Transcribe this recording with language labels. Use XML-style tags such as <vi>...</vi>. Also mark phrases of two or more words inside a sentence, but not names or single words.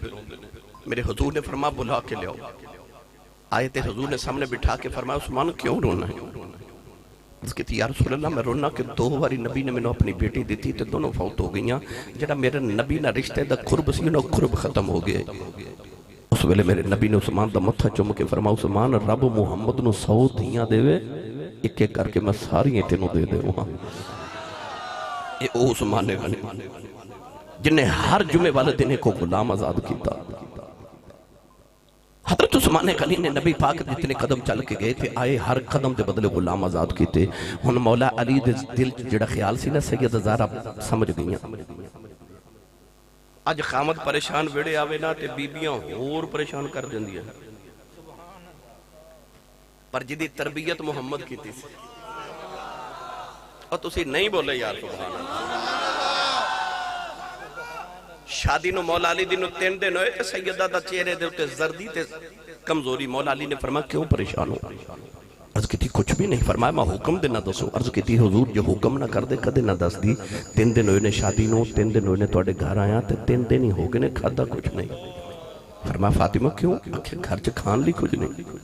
<pa>میرے حضور نے فرما بلا کے لے آؤ. آئے تے حضور نے سامنے بٹھا کے فرمایا عثمان کیوں رونا ہے؟ اس کی تھی یا رسول اللہ میں رونا کہ 2 باری نبی نے میں نے اپنی بیٹی دیتی تو دونوں فوت ہو گئیاں. جڑا میرے نبی نہ رشتے دا قرب سی انہوں قرب ختم ہو گئے. اس ویلے میرے نبی نے عثمان دا متھا چوم کے فرمایا عثمان رب محمد نو 100 دھیاں دے وے، ایک ایک کر کے میں ساری تینوں دے دے وہاں. یہ او عثمان غنی جنہیں ہر جمعے والے دن کو غلام آزاد کیتا. حضرت عثمان غنی نے نبی پاک جتنے قدم چل کے گئے تھے آئے ہر قدم دے بدلے غلام آزاد کیتے. ہن مولا علی دے دل جڑا خیال سی نا سیدہ زہرا سمجھ گئیاں. اج خامد پریشان ویڑے آوے نا تے بیبیاں اور پریشان کر دیندیاں، پر جدی تربیت محمد کیتی سی. اور تسی نہیں بولے یار</pa> <ar>سبحان اللہ.</ar> <pa>شادی نو مولا علی دی نو 3 دن ہوئے تے سیدہ دا چہرے دے تے زردی تے کمزوری. مولا علی نے فرمایا کیوں پریشان ہو؟ عرض کی تھی کچھ بھی نہیں. فرمایا میں حکم دے نہ دسو. عرض کی تھی حضور جو حکم نہ کر دے کدے نہ دس دی. 3 دن ہوئے نے شادی نو، 3 دن ہوئے نے توڑے گھر آیا تے 3 دن ہی ہو گئے نے کھادا کچھ نہیں. فرمایا فاطمہ کیوں؟ آخر گھر چ کھان لی کچھ نہیں.</pa>